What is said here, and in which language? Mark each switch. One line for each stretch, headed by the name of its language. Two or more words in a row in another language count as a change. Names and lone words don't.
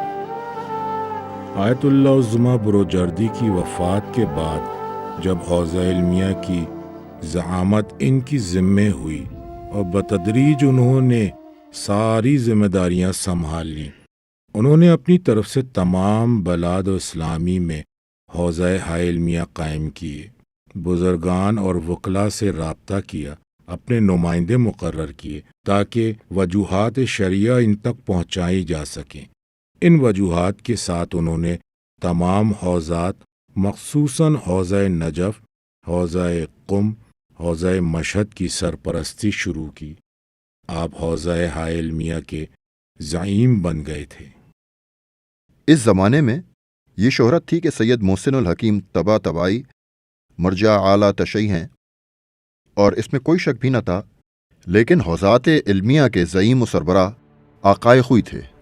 Urdu: آیت اللہ عظمی بروجردی کی وفات کے بعد جب حوزہ علمیہ کی زعامت ان کی ذمے ہوئی اور بتدریج انہوں نے ساری ذمہ داریاں سنبھال لیں، انہوں نے اپنی طرف سے تمام بلاد و اسلامی میں حوزہ ہائے علمیہ قائم کیے، بزرگان اور وکلاء سے رابطہ کیا، اپنے نمائندے مقرر کیے تاکہ وجوہات شرعیہ ان تک پہنچائی جا سکیں۔ ان وجوہات کے ساتھ انہوں نے تمام حوزات مخصوصاً حوزہ نجف، حوزہ قم، حوزہ مشہد کی سرپرستی شروع کی۔ آپ حوزہ ہائے علمیہ کے زعیم بن گئے تھے۔ اس زمانے میں یہ شہرت تھی کہ سید محسن الحکیم طبع طبائی مرجع اعلیٰ تشیع ہیں، اور اس میں کوئی شک بھی نہ تھا، لیکن حوزات علمیہ کے زعیم و سربراہ آقائے خوئی تھے۔